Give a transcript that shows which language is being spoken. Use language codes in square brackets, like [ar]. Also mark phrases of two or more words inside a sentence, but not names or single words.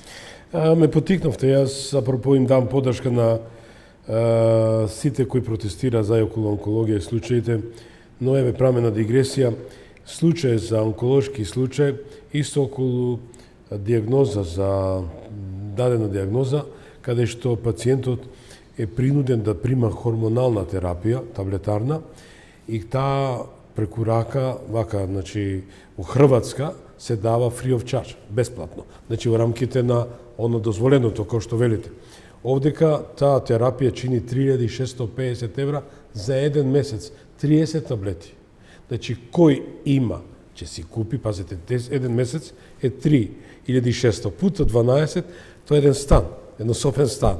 [mk] Ме потикнавте, јас апропо им дам подршка на сите кои протестира за околу онкологија и случаите, но еве правиме на дигресија, случај за онколошки случај, исто околу диагноза за дадена диагноза, каде што пациентот е принуден да прима хормонална терапија, таблетарна, и таа преку рака, вака, значи, во Хрватска се дава [en] free of charge, [mk] бесплатно. Значи, во рамките на оно дозволеното, кој што велите. Овдека таа терапија чини 3650 евра за еден месец, 30 таблети. Значи, кој има, ќе си купи, пазете, еден месец е 3600 пута 12, тоа е еден стан, еднособен стан.